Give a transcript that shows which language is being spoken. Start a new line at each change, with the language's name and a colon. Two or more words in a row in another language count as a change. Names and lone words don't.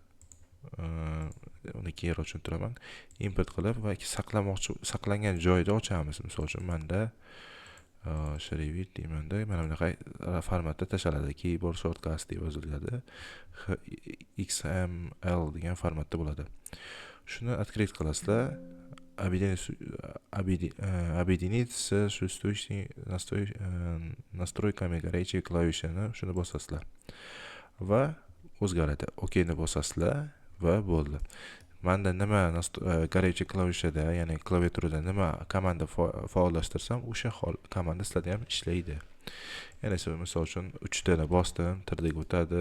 Uzbek: Uni keyinroq tushuntiraman. Import qilib va saqlangan joyda ochamiz. Misol uchun menda Shrevit deymanda mana bunaqa formatda tashlanadi.
English: Keyboard shortcuts
Uzbek: deb yoziladi. XML degan formatda bo'ladi. Shuni открыть qilasizlar.
Russian: Объединить с настройками горячей клавишini
Uzbek: shuni bosasizlar va o'zgaradi. OKni bosasizlar va bo'ldi. Menda nima горячий klavishada, ya'ni klaviaturada nima komanda faollashtirsam, o'sha komanda sizlarda ham ishlaydi. Ya'ni misol uchun 3 tani bosdim, tirdek o'tadi.